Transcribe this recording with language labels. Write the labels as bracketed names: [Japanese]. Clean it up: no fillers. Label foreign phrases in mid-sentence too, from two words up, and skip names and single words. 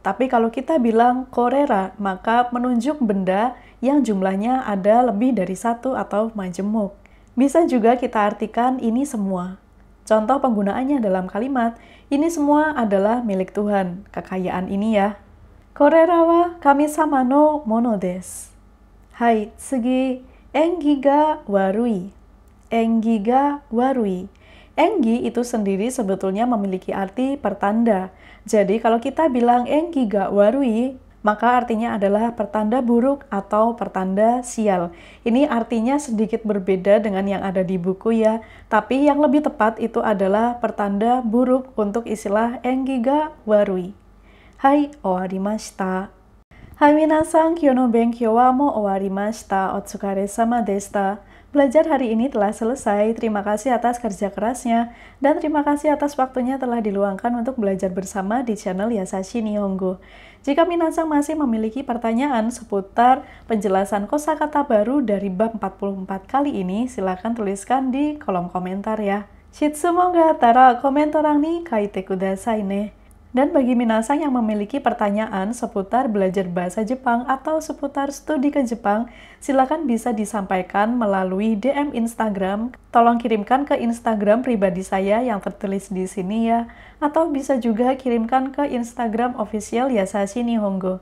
[Indonesian] Tapi kalau kita bilang korera, maka menunjuk benda yang jumlahnya ada lebih dari satu atau majemuk. Bisa juga kita artikan ini semua. Contoh penggunaannya dalam kalimat, ini semua adalah milik Tuhan, kekayaan ini ya. [Japanese] これらは神様のものです. はい、次, 縁起が悪い. 縁起が悪い. [Indonesian] Engi itu sendiri sebetulnya memiliki arti pertanda. Jadi kalau kita bilang [Japanese] 縁起が悪い, [Indonesian] maka artinya adalah pertanda buruk atau pertanda sial. Ini artinya sedikit berbeda dengan yang ada di buku ya, tapi yang lebih tepat itu adalah pertanda buruk untuk istilah [Japanese] 縁起が悪い. はい、終わりました. はい皆さん、今日の勉強はもう終わりました. お疲れ様でした. [Indonesian] Belajar hari ini telah selesai. Terima kasih atas kerja kerasnya dan terima kasih atas waktunya telah diluangkan untuk belajar bersama di channel Yasashi Nihongo. Jika minasan masih memiliki pertanyaan seputar penjelasan kosakata baru dari bab 44 kali ini, silakan tuliskan di kolom komentar ya. [Japanese] 質問があったらコメント欄に書いてくださいね. [Indonesian] Dan bagi minasan yang memiliki pertanyaan seputar belajar bahasa Jepang atau seputar studi ke Jepang, silakan bisa disampaikan melalui DM Instagram. Tolong kirimkan ke Instagram pribadi saya yang tertulis di sini ya. Atau bisa juga kirimkan ke Instagram official Yasashi Nihongo.